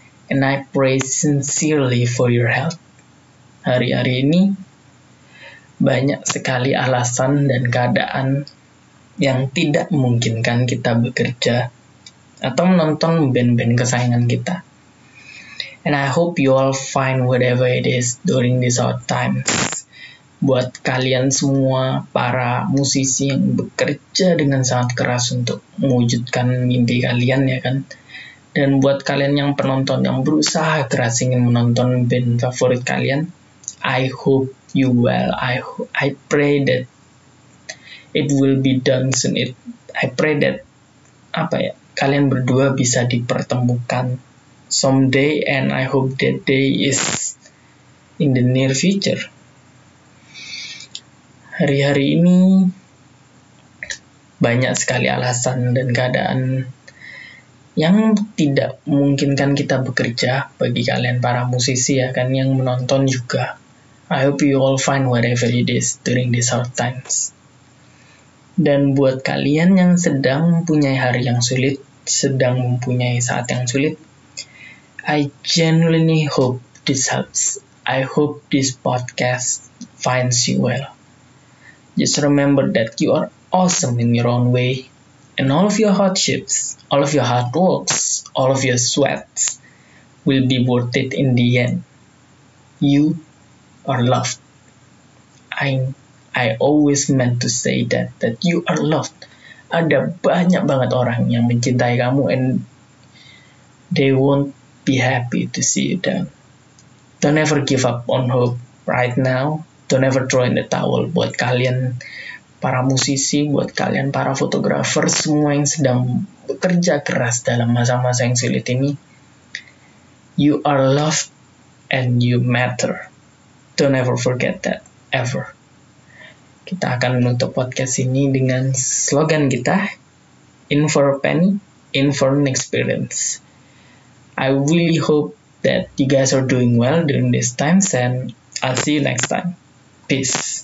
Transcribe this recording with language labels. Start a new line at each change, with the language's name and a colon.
English: And I pray sincerely for your health.
Indonesian: Hari-hari ini banyak sekali alasan dan keadaan yang tidak memungkinkan kita bekerja atau menonton band-band kesayangan kita.
English: And I hope you all find whatever it is during these hard times.
Indonesian: Buat kalian semua para musisi yang bekerja dengan sangat keras untuk mewujudkan mimpi kalian ya kan. Dan buat kalian yang penonton yang berusaha keras ingin menonton band favorit kalian,
English: I hope you well. I pray that it will be done soon. I pray that
Indonesian: kalian berdua bisa dipertemukan
English: someday, and I hope that day is in the near future.
Indonesian: Hari-hari ini banyak sekali alasan dan keadaan yang tidak memungkinkan kita bekerja bagi kalian para musisi ya kan, yang menonton juga.
English: I hope you all find whatever it is during these hard times.
Indonesian: Dan buat kalian yang sedang mempunyai hari yang sulit, sedang mempunyai saat yang sulit,
English: I genuinely hope this helps. I hope this podcast finds you well. Just remember that you are awesome in your own way, and all of your hardships, all of your hard works, all of your sweats will be worth it in the end. You are loved. I always meant to say that you are loved.
Indonesian: Ada banyak banget orang yang mencintai kamu,
English: and they won't be happy to see you down. Don't ever give up on hope right now. Don't ever throw in the towel.
Indonesian: Buat kalian para musisi, buat kalian para fotografer, semua yang sedang bekerja keras dalam masa-masa yang sulit ini,
English: you are loved and you matter. Don't ever forget that, ever.
Indonesian: Kita akan menutup podcast ini dengan slogan kita,
English: in for a penny, in for an experience. I really hope that you guys are doing well during these times, and I'll see you next time. Peace.